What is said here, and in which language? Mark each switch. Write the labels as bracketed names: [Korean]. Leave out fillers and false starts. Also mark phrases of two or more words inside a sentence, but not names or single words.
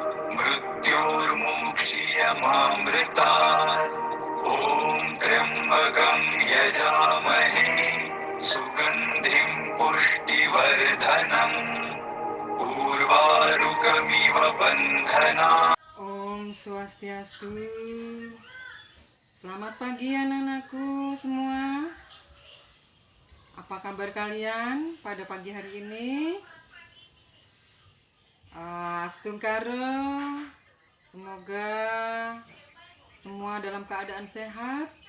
[Sanskrit] मृत्योर्मुक्षीयमामृतात् ॐ त्र्यम्बकं यजामहे सुगन्धिं पुष्टिवर्धनम् उर्वारुकमिव बन्धनान्. ॐ स्वस्त्यस्तु. [Indonesian] Selamat pagi anak-anakku semua. Apa kabar kalian pada pagi hari ini? Astungkaro. Semoga semua dalam keadaan sehat.